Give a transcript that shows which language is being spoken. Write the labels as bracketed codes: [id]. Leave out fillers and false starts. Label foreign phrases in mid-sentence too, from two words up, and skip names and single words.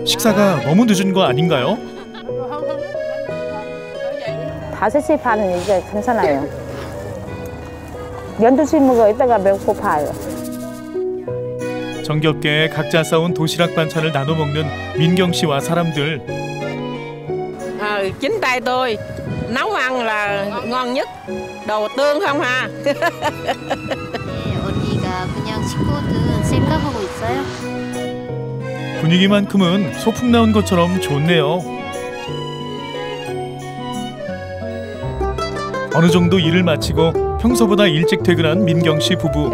[ko] 식사가 너무 늦은 거 아닌가요? 5시 반은 이제 괜찮아요. 12시 먹어 이따가 배고파요. 정겹게 각자 싸온 도시락 반찬을 나눠 먹는 민경 씨와 사람들. [vi] Chính tay tôi nấu ăn là ngon nhất. Đầu tương không ha? [ko] 언니가 그냥 식구들 생각하고 있어요. 분위기만큼은 소풍 나온 것처럼 좋네요. 어느 정도 일을 마치고 평소보다 일찍 퇴근한 민경 씨 부부.